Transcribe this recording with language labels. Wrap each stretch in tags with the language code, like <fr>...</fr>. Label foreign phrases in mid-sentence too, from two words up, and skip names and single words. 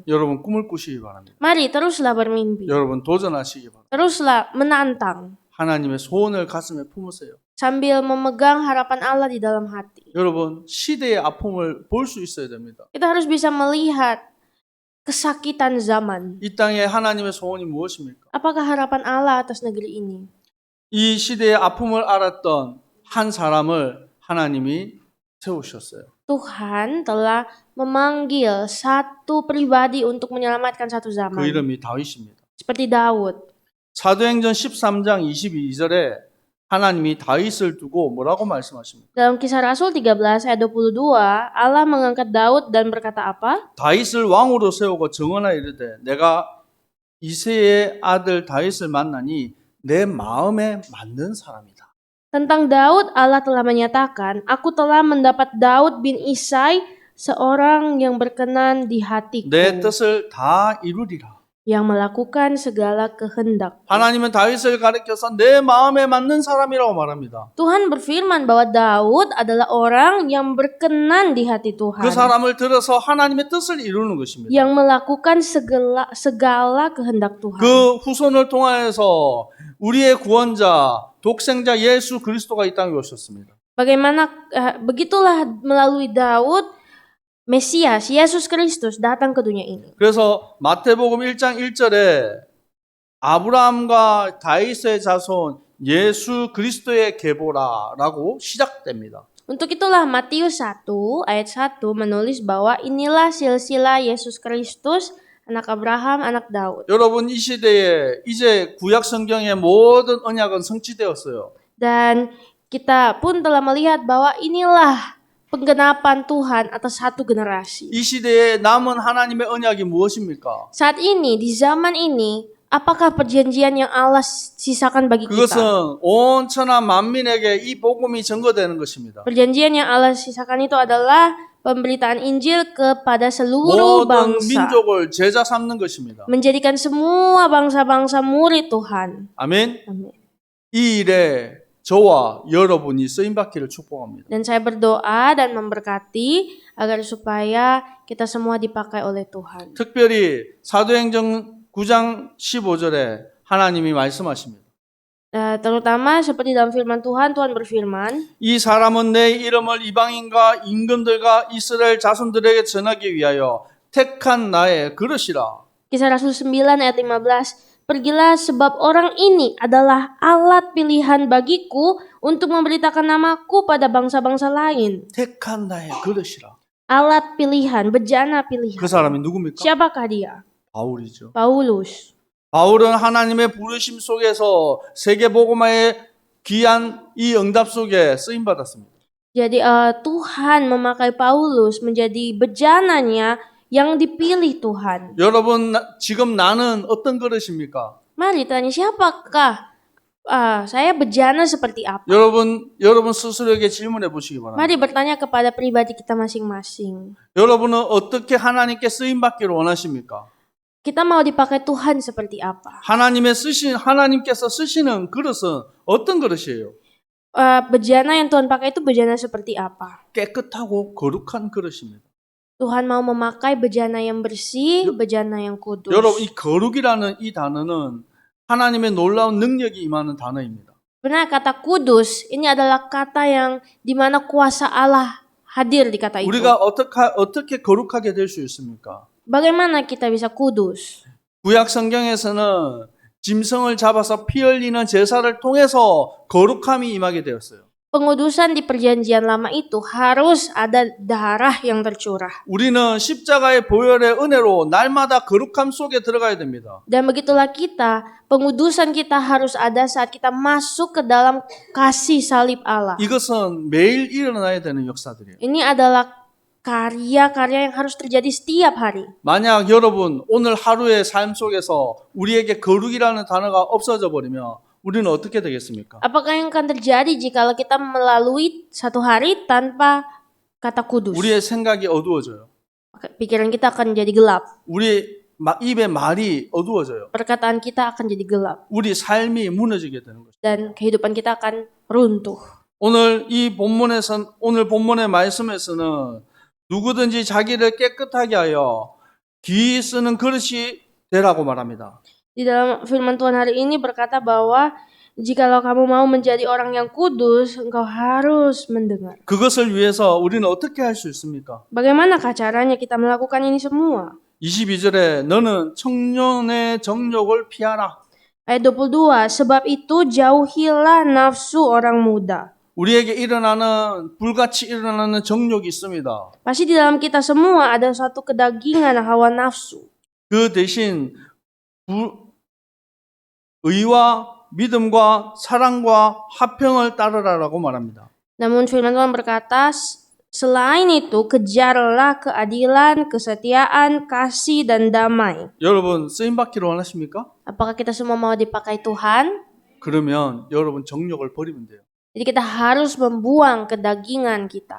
<ko>여러분 꿈을 꾸시기 바랍니다.</ko> <id>Mari teruslah bermimpi.</id> <ko>여러분 도전하시기 바랍니다.</ko> <id>Teruslah menantang</id> <ko>하나님의 소원을 가슴에 품으세요.</ko> <id>sambil memegang harapan Allah di dalam hati.</id> <ko>여러분 시대의 아픔을 볼 수 있어야 됩니다.</ko> <id>Kita harus bisa melihat kesakitan zaman.</id> <ko>이 땅에 하나님의 소원이 무엇입니까?</ko> <id>Apakah harapan Allah atas negeri ini?</id> <ko>이 시대의 아픔을 알았던 한 사람을 하나님이 세우셨어요.</ko> <id>Tuhan telah memanggil satu pribadi untuk menyelamatkan satu</id> <ko>그</ko> <id>zaman.</id> <ko>이름이 다윗입니다.</ko> <id>Seperti Daud.</id> <ko>사도행전 13장 22절에 하나님이 다윗을 두고 뭐라고 말씀하십니까?</ko> <id>Dalam Kisah Rasul 13 ayat 22, Allah mengangkat Daud dan berkata apa?</id> <ko>다윗을 왕으로 세우고 정언하여 이르되 내가 이새의 아들 다윗을 만나니 내 마음에 맞는 사람이다.</ko> <id>Tentang Daud, Allah telah menyatakan, aku telah mendapat Daud bin Isai, seorang yang berkenan di hatiku,</id> <ko>내 뜻을 다 이루리라.</ko> <id>yang melakukan segala kehendak.</id> <ko>하나님은 다윗을 가리켜서 내 마음에 맞는 사람이라고 말합니다.</ko> <id>Tuhan berfirman bahwa Daud adalah orang yang berkenan di hati Tuhan,</id> <ko>그 사람을 들어서 하나님의 뜻을 이루는 것입니다.</ko> <id>yang melakukan segala kehendak Tuhan.</id> <ko>그 후손을 통하여서 우리의 구원자, 독생자 예수 그리스도가 이 땅에 오셨습니다.</ko> <id>Begitulah melalui Daud, Mesias, Yesus Kristus datang ke dunia ini.</id> <ko>그래서 마태복음 1장 1절에 아브라함과 다윗의 자손 예수 그리스도의 계보라라고 시작됩니다.</ko> <id>Untuk itulah Matius 1 ayat 1 menulis bahwa inilah silsilah Yesus Kristus, anak Abraham, anak Daud.</id> <ko>여러분 이 시대에 이제 구약 성경의 모든 언약은 성취되었어요.</ko> <id>Dan kita pun telah melihat bahwa inilah penggenapan Tuhan atas satu generasi.</id> <ko>이 시대에 남은 하나님의 언약이 무엇입니까?</ko> <id>Saat ini, di zaman ini, apakah perjanjian yang Allah sisakan bagi kita?</id> <ko>그것은 온 천하 만민에게 이 복음이 증거되는 것입니다.</ko> <id>Perjanjian yang Allah sisakan itu adalah pemberitaan Injil kepada seluruh</id> <ko>모든</ko> <id>bangsa.</id> <ko>민족을 제자 삼는 것입니다.</ko> <id>Menjadikan semua bangsa-bangsa murid Tuhan.</id> <ko>아멘.</ko> <id>Amin.</id> <ko>이 일에 저와 여러분이 쓰임 받기를 축복합니다.</ko> <id>Dan saya berdoa dan memberkati agar supaya kita semua dipakai oleh Tuhan.</id> <ko>특별히 사도행전 9장 15절에 하나님이 말씀하십니다.</ko> <id>Terutama seperti dalam firman Tuhan, Tuhan berfirman,</id> <ko>이 사람은 내 이름을 이방인과 임금들과 이스라엘 자손들에게 전하기 위하여 택한 나의 그릇이라.</ko> <id>Kisah Rasul 9 ayat 15, pergilah sebab orang ini adalah alat pilihan bagiku untuk memberitakan namaku pada bangsa-bangsa lain.</id> <ko>택한 나의 그릇이라.</ko> <id>Alat pilihan, bejana pilihan.</id> <ko>그 사람이 누굽니까?</ko> <id>Siapakah dia?</id> <ko>바울이죠.</ko> <id>Paulus.</id> <ko>바울은 하나님의 부르심 속에서 세계복음화의 귀한 이 응답 속에 쓰임 받았습니다.</ko> <id>Jadi Tuhan memakai Paulus menjadi bejananya yang dipilih Tuhan.</id> <ko>여러분 지금 나는 어떤 그릇입니까?</ko> <id>Mari tanya, siapakah saya bejana seperti apa?</id> <ko>여러분 스스로에게 질문해 보시기 바랍니다.</ko> <id>Mari bertanya kepada pribadi kita masing-masing.</id> <ko>여러분은 어떻게 하나님께 쓰임 받기를 원하십니까?</ko> <id>Kita mau dipakai Tuhan seperti apa?</id> <ko>하나님께서 쓰시는 그릇은 어떤 그릇이에요?</ko> <id>Bejana yang Tuhan pakai itu bejana seperti apa?</id> <ko>깨끗하고 거룩한 그릇입니다.</ko> <id>Tuhan mau memakai bejana yang bersih, bejana yang kudus.</id> <ko>여러분 이 거룩이라는 이 단어는 하나님의 놀라운 능력이 임하는 단어입니다.</ko> <id>Benar, kata kudus ini adalah kata yang dimana kuasa Allah hadir di kata itu.</id> <ko>우리가 어떻게 거룩하게 될 수 있습니까?</ko> <id>Bagaimana kita bisa kudus?</id> <ko>구약 성경에서는 짐승을 잡아서 피 흘리는 제사를 통해서 거룩함이 임하게 되었어요.</ko> <id>Pengudusan di perjanjian lama itu harus ada darah yang tercurah.</id> <ko>우리는 십자가의 보혈의 은혜로 날마다 거룩함 속에 들어가야 됩니다.</ko> <id>Dan begitulah kita, pengudusan kita harus ada saat kita masuk ke dalam kasih salib Allah.</id> <ko>이것은 매일 일어나야 되는 역사들이에요.</ko> <id>Ini adalah karya-karya yang harus terjadi setiap hari.</id> <ko>만약 여러분 오늘 하루의 삶 속에서 우리에게 거룩이라는 단어가 없어져 버리면 우리는 어떻게 되겠습니까?</ko> <id>Apakah yang akan terjadi jika kita melalui satu hari tanpa kata kudus?</id> <ko>우리의 생각이 어두워져요.</ko> <id>Pikiran kita akan jadi gelap.</id> <ko>우리 입의 말이 어두워져요.</ko> <id>Perkataan kita akan jadi gelap.</id> <ko>우리 삶이 무너지게 되는 것이죠.</ko> <id>Dan kehidupan kita akan runtuh.</id> <ko>오늘 본문의 말씀에서는 누구든지 자기를 깨끗하게 하여 귀히 쓰는 그릇이 되라고 말합니다.</ko> <id>Di dalam firman Tuhan hari ini berkata bahwa jikalau kamu mau menjadi orang yang kudus, engkau harus mendengar.</id> <ko>그것을 위해서 우리는 어떻게 할 수 있습니까?</ko> <id>Bagaimanakah caranya kita melakukan ini semua?</id> <ko>22절에 너는 청년의 정욕을 피하라.</ko> <id>Ayat 22, sebab itu jauhilah nafsu orang muda.</id> <ko>우리에게 불같이 일어나는 정욕이 있습니다.</ko> <id>Pasti di dalam kita semua ada suatu kedagingan hawa nafsu.</id> <ko>그 대신 의와 믿음과 사랑과 화평을 따르라라고 말합니다.</ko> <id>Namun firman Tuhan berkata, selain itu kejarlah keadilan, kesetiaan, kasih, dan damai.</id> <ko>여러분 쓰임 받기를 원하십니까?</ko> <id>Apakah kita semua mau dipakai Tuhan?</id> <ko>그러면 여러분 정욕을 버리면 돼요.</ko> <id>Jadi kita harus membuang kedagingan kita.</id>